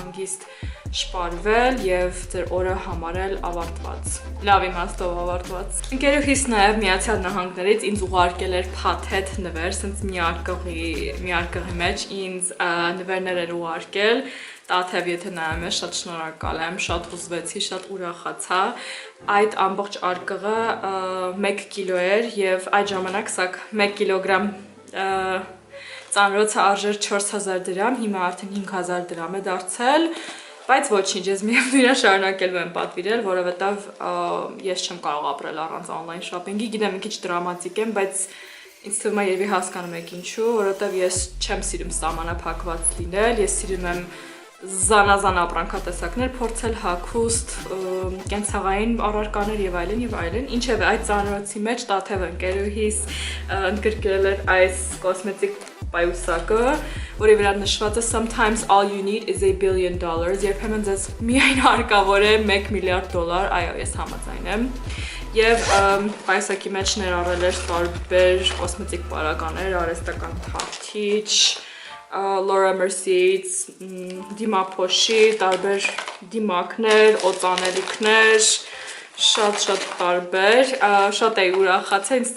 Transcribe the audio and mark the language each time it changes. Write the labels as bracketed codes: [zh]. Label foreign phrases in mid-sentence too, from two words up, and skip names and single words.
[hy] հանգիստ շպարվել եւ ձեր օրը համարել ավարտված։ Լավ իմաստով ավարտված։ Ընկերուհիս նաեւ Միացյալ Նահանգներից ինձ ուղարկել էր փաթեթ նվեր, ասենց մի արկղի մեջ ինձ նվերներ էր ուղարկել։ Տաթև եթե նայում ես, շատ շնորհակալ եմ, շատ հուզվեցի, շատ ուրախացա։ Այդ ամբողջ արկղը 1 կիլո էր եւ այդ ժամանակ սա 1 կիլոգրամ ծանրոցը արժեր 4000 դրամ, հիմա արդեն 5000 դրամ է դարձել, բայց ոչինչ, ես միևնույն շարունակելու եմ պատվիրել, որովհետեւ ես չեմ կարող ապրել առանց [en] on-line shopping- [hy] ի, գիտեմ մի քիչ դրամատիկ եմ, բայց ինձ թվում է երևի հասկանում եք ինչու, որովհետեւ ես չեմ սիրում սահմանափակված լինել, ես սիրում եմ զանազան ապրանքատեսակներ փորձել հագուստ, կենցաղային առարկաներ եւ այլն, ինչեւ այդ ծանրոցի մեջ Տաթև ընկերուհիս ընդգրկել էր այս կոսմետիկ պայուսակը, որի վրա նշված է [en] Sometimes all you need is $1 billion, [hy] երբեմն ձեզ միայն հարկավոր է $1 միլիարդ, այո, ես համաձայն եմ։ Եվ պայուսակի մեջ ներառել էր տարբեր կոսմետիկ պարագաներ, արհեստական թարթիչ, Laura Mercier-ից դիմափոշի, տարբեր դիմակներ, օծանելիքներ, շատ տարբեր, շատ էի ուրախացել, ինձ